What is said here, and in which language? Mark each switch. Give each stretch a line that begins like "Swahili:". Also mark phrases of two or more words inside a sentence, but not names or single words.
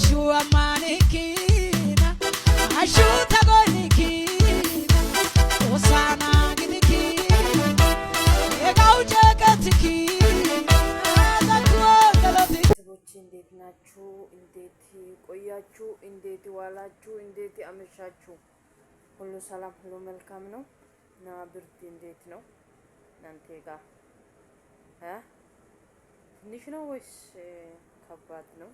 Wolaytta: amanekina ashuta gonikina osana gidikina egauche katikina azatwa galati
Amharic: ሰዎች እንዴት ናችሁ? እንዴት ቆያችሁ? እንዴት ዋላችሁ? እንዴት አመሻችሁ? ሁሉ ሰላም፣ ሁሉ መልካም ነው እና ብርድ እንዴት ነው እናንተ ጋር? ትንሽ ነው ወይስ ከባድ ነው?